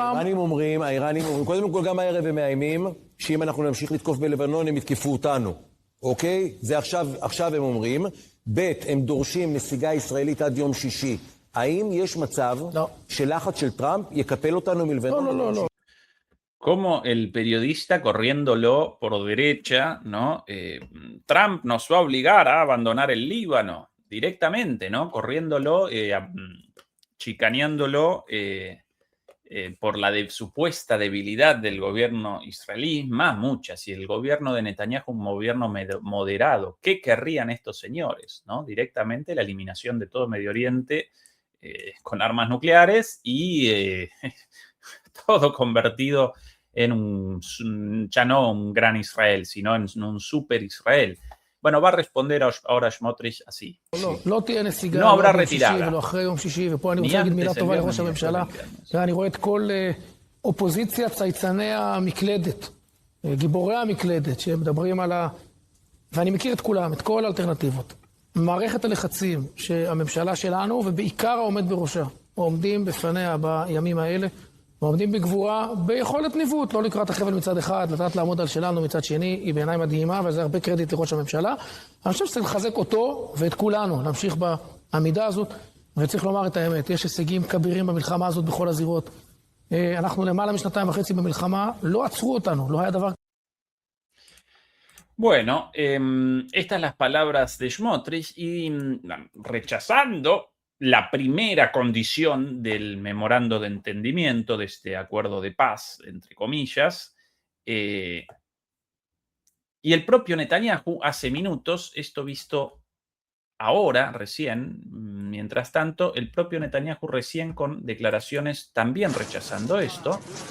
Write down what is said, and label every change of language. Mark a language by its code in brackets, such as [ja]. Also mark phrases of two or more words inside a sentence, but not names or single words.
[he] האיראנים אומרים, קודם כל גם הערב הם מאיימים, שאם אנחנו נמשיך לתקוף בלבנון, הם יתקפו אותנו. אוקיי? זה עכשיו הם אומרים. ב', הם דורשים נסיגה ישראלית עד יום שישי. האם יש מצב שלחץ של טראמפ יקפל אותנו מלבנון? לא. [es] Como el periodista corriéndolo por derecha, ¿no? Trump nos va a obligar a abandonar el Líbano directamente, ¿no? Corriéndolo, chicaneándolo por la supuesta debilidad del gobierno israelí, más muchas. Y el gobierno de Netanyahu, un gobierno moderado. ¿Qué querrían estos señores, ¿no? Directamente la eliminación de todo Medio Oriente con armas nucleares y todo convertido en ya no un gran Israel, sino en un super Israel. Bueno, va a responder ahora Smotrich así. [he] לא תהיה נסיגה, לא לא [es] habrá [he] ביום שישי [es] retirada. [he] ולא אחרי יום שישי, ופה אני רוצה להגיד מילה טובה לראש הממשלה. אני רואה את כל אופוזיציה צייצני המקלדת, גיבורי המקלדת, שמדברים על ואני מכיר את כולם, את כל האלטרנטיבות. מערכת הלחצים שהממשלה שלנו, ובעיקר העומד בראשה, עומדים בפניה בימים האלה, ועומדים בגבורה, ביכולת ניווט, לא לקראת החבל מצד אחד, לדעת לעמוד על שלנו מצד שני, היא בעיניי מדהימה, וזה הרבה קרדיט לראש הממשלה. אני חושב שצריך לחזק אותו ואת כולנו, להמשיך בעמידה הזאת, וצריך לומר את האמת, יש הישגים כבירים במלחמה הזאת בכל הזירות. אנחנו למעלה משנתיים וחצי במלחמה, לא עצרו אותנו, לא היה דבר... [es] Bueno, estas las palabras de Smotrich y rechazando la primera condición del memorando de entendimiento, de este acuerdo de paz, entre comillas, y el propio Netanyahu hace minutos, esto visto ahora, recién, mientras tanto, el propio Netanyahu recién con declaraciones también rechazando esto.